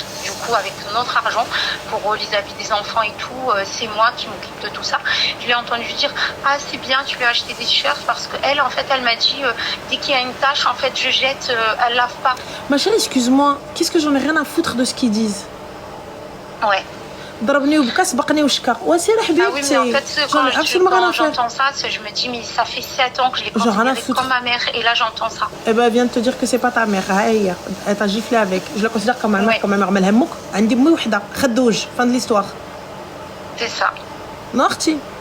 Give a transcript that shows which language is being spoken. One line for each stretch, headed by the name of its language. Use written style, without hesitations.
French: Du coup, avec notre argent, pour les habits des enfants et tout, c'est moi qui m'occupe de tout ça. Je lui ai entendu dire, ah, c'est bien, tu lui as acheté des t-shirts, parce qu'elle, en fait, elle m'a dit, dès qu'il y a une tache, en fait, je jette, elle lave pas. Ma chérie, excuse-moi, qu'est-ce que j'en ai rien à foutre de ce qu'ils disent? Ouais.
Arabic: ضربني وبكى سبقني وشكى وسير حبيبتي.
French: Ah oui, mais en fait, quand j'entends ça, je me dis, mais ça fait 7 ans que je l'ai considérée comme ma mère, et là j'entends ça. Eh ben, elle vient de te dire que c'est pas ta mère. Elle t'a giflé avec. Je la considère comme ma mère, comme ma mère. Mais elle aime
Arabic: عندي أمي وحدة خدوج.
French: Fin de l'histoire. C'est ça. Non, Arti.